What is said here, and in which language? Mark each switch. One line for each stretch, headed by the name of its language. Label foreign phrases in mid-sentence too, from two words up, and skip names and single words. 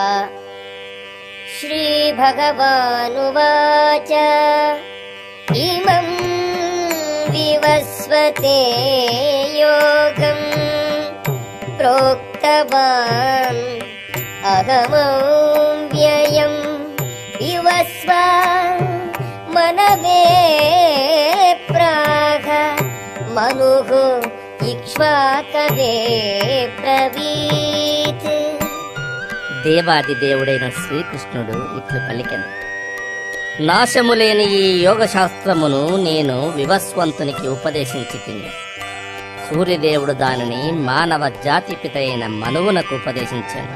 Sanskrit: श्रीभगवानुवाच इमं विवस्वते योगं प्रोक्तवान् अहमव्ययं विवस्वा मनवे प्राह मनुः ఇక్ష్వాకవే బ్రవీత్.
Telugu: దేవాది దేవుడైన శ్రీకృష్ణుడు ఇట్లు పలికెను. నాశములేని ఈ యోగ శాస్త్రమును నేను వివస్వంతునికి ఉపదేశించి తిని, సూర్యదేవుడు దానిని మానవ జాతి పిత అయిన మనువునకు ఉపదేశించాను.